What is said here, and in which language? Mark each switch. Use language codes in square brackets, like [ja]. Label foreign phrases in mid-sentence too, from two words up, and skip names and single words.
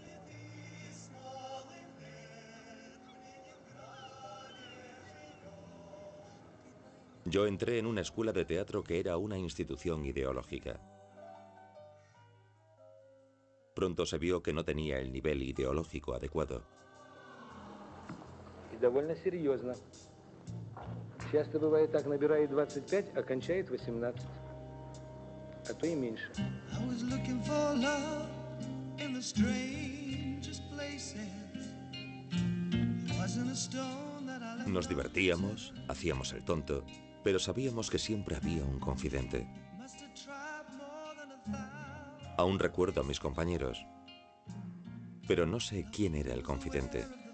[es] Yo entré en una escuela de teatro que era una institución ideológica. Pronto se vio que no tenía el nivel ideológico adecuado. [ru] И довольно серьезно. Часто бывает так, набирает 25, а кончает 18. А то и меньше. [es] Nos divertíamos, hacíamos el tonto, pero sabíamos que siempre había un confidente. Aún recuerdo a mis compañeros, pero no sé quién era el confidente.